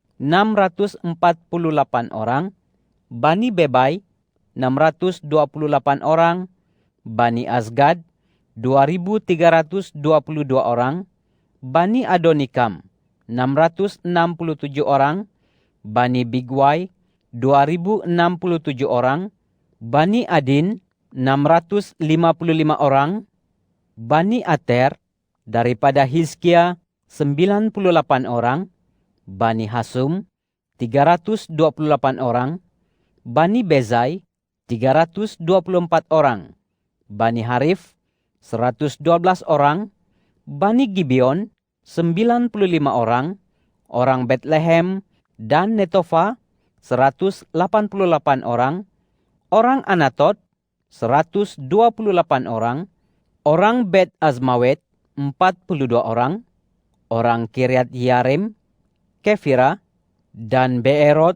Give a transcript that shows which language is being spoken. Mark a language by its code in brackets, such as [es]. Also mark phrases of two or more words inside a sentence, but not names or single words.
[ms] 648 orang, Bani Bebai 628 orang, Bani Azgad 2.322 orang, Bani Adonikam 667 orang, Bani Bigwai 2.067 orang, Bani Adin 655 orang, Bani Ater daripada Hizkia 98 orang, Bani Hasum 328 orang, Bani Bezai 324 orang, Bani Harif 112 orang, Bani Gibeon 95 orang, orang Bethlehem dan Netofa 188 orang, orang Anatot 128 orang, orang Bet Azmawet 42 orang, orang Kiryat Yarim, Kefira, dan Beerot